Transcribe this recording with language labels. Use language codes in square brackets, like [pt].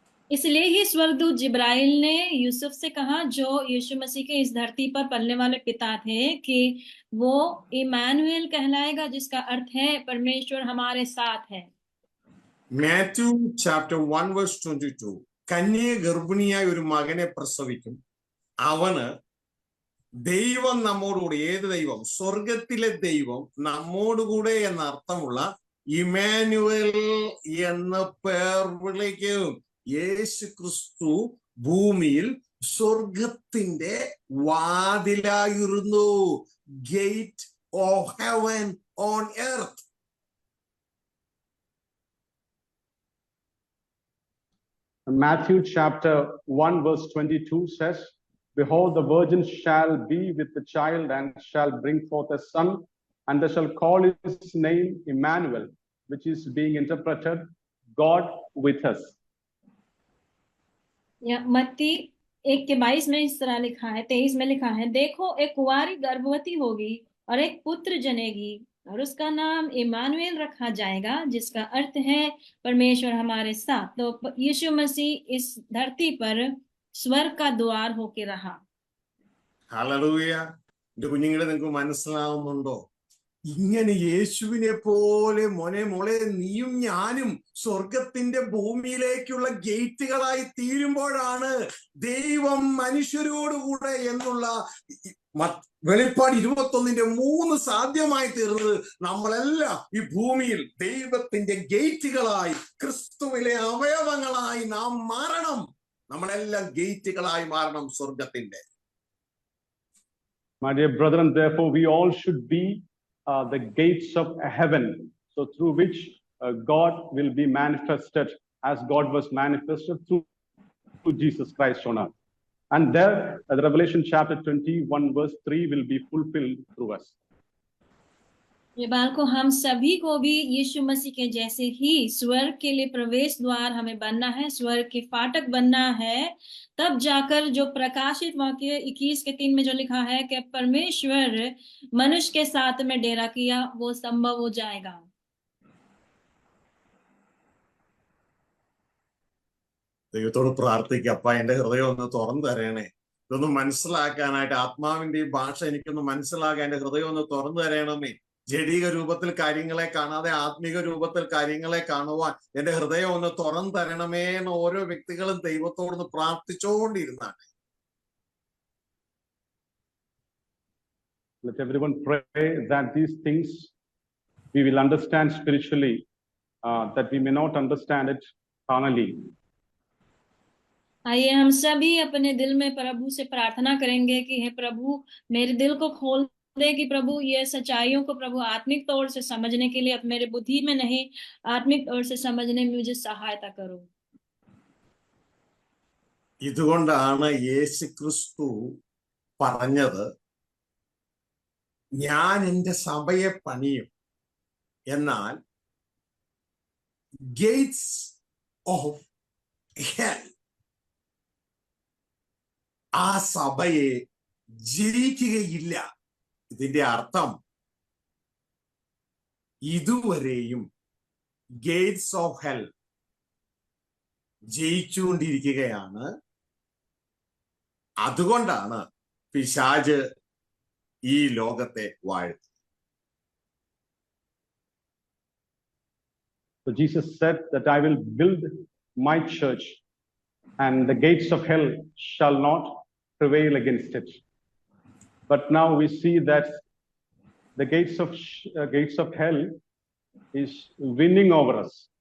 [hi] इसलिए ही स्वर्गदूत जिब्राइल ने यूसुफ से कहा, जो यीशु मसीह के इस धरती पर पलने वाले पिता थे, कि वो इमानुएल कहलाएगा, जिसका अर्थ है परमेश्वर हमारे साथ है। [ml] മാത്യു ചാപ്റ്റർ 1:22 കന്യക ഗർഭിണിയായ ഒരു മകനെ പ്രസവിക്കും, അവന് ദൈവം നമ്മോടുകൂടെ. ഏത് ദൈവം? സ്വർഗത്തിലെ ദൈവം നമ്മോടുകൂടെ എന്ന അർത്ഥമുള്ള ഇമാനുവൽ എന്ന പേർ വിളിക്കും. യേശു ക്രിസ്തു ഭൂമിയിൽ സ്വർഗത്തിന്റെ വാതിലായിരുന്നു. [en] Gate of heaven on earth. Matthew chapter 1:22 says, behold, the virgin shall be with the child and shall bring forth a son, and they shall call his name Emmanuel, which is being interpreted God with us. [hi] मत्ती 1:22 में इस तरह लिखा है, 23 में लिखा है, देखो एक कुंवारी गर्भवती होगी और एक पुत्र जनेगी और उसका नाम इमानुएल रखा जाएगा, जिसका अर्थ है परमेश्वर हमारे साथ। तो यीशु मसीह इस धरती पर स्वर्ग का द्वार होके रहा। [ml] ഹല്ലേലൂയ. എന്റെ കുഞ്ഞുങ്ങളെ, നിങ്ങൾക്ക് മനസ്സിലാവുന്നുണ്ടോ? ഇങ്ങനെ യേശുവിനെ പോലെ മോളെ നീയും ഞാനും സ്വർഗത്തിന്റെ ഭൂമിയിലേക്കുള്ള ഗേറ്റുകളായി തീരുമ്പോഴാണ് ദൈവം മനുഷ്യരോടുകൂടെ എന്നുള്ള വെളിപ്പാട് 21:3 സാധ്യമായി തീർന്നത്. നമ്മളെല്ലാം ഈ ഭൂമിയിൽ ദൈവത്തിന്റെ ഗേറ്റുകളായി, ക്രിസ്തുവിലെ അവയവങ്ങളായി നാം മാറണം. നമ്മളെല്ലാം ഗേറ്റുകളായി മാറണം സ്വർഗത്തിന്റെ. [en] My dear brethren, therefore we all should be the gates of heaven, so through which God will be manifested, as God was manifested through Jesus Christ on earth. And there, the Revelation chapter 21:3 will be fulfilled through us. [hi] ये बात को हम सभी को भी यीशु मसीह के जैसे ही स्वर्ग के लिए प्रवेश द्वार हमें बनना है, स्वर्ग के फाटक बनना है। तब जाकर जो प्रकाशित वाक्य 21:3 में जो लिखा है कि परमेश्वर मनुष्य के साथ में डेरा किया, वो संभव हो जाएगा। [ml] ദൈവത്തോട് പ്രാർത്ഥിക്കുക, അപ്പ എന്റെ ഹൃദയം ഒന്ന് തുറന്നു തരണേ, ഇതൊന്ന് മനസ്സിലാക്കാനായിട്ട്. ആത്മാവിന്റെ ഈ ഭാഷ എനിക്കൊന്ന് മനസ്സിലാക്കാൻ എന്റെ ഹൃദയം ഒന്ന് തുറന്നു തരണമേ. ജഡിക രൂപത്തിൽ കാര്യങ്ങളെ കാണാതെ ആത്മീക രൂപത്തിൽ കാര്യങ്ങളെ കാണുവാൻ എന്റെ ഹൃദയം ഒന്ന് തുറന്നു തരണമേ എന്ന് ഓരോ വ്യക്തികളും ദൈവത്തോടൊന്ന് പ്രാർത്ഥിച്ചുകൊണ്ടിരുന്നാണ്. [en] Let everyone pray that these things we will understand spiritually, that we may not understand it carnally. [hi] आइए हम सभी अपने दिल में प्रभु से प्रार्थना करेंगे कि हे प्रभु, मेरे दिल को खोल दे, कि प्रभु ये सच्चाइयों को प्रभु आत्मिक तौर से समझने के लिए, अब मेरे बुद्धि में नहीं, आत्मिक तौर से समझने में मुझे सहायता करो। [ml] ഇതുകൊണ്ടാണ് യേശുക്രിസ്തു പറഞ്ഞത്, ഞാൻ എൻ്റെ സഭയെ പണിയും, എന്നാൽ [en] gates of hell [ml] ആ സഭയെ ജയിക്കുകയില്ല. ഇതിന്റെ അർത്ഥം ഇതുവരെയും [en] gates of hell [ml] ജയിച്ചുകൊണ്ടിരിക്കുകയാണ്. അതുകൊണ്ടാണ് പിശാച് ഈ ലോകത്തെ വാഴ്ത്തുന്നത്. [en] So Jesus said that I will build my church and the gates of hell shall not prevail against it. But now we see that the gates of hell is winning over us.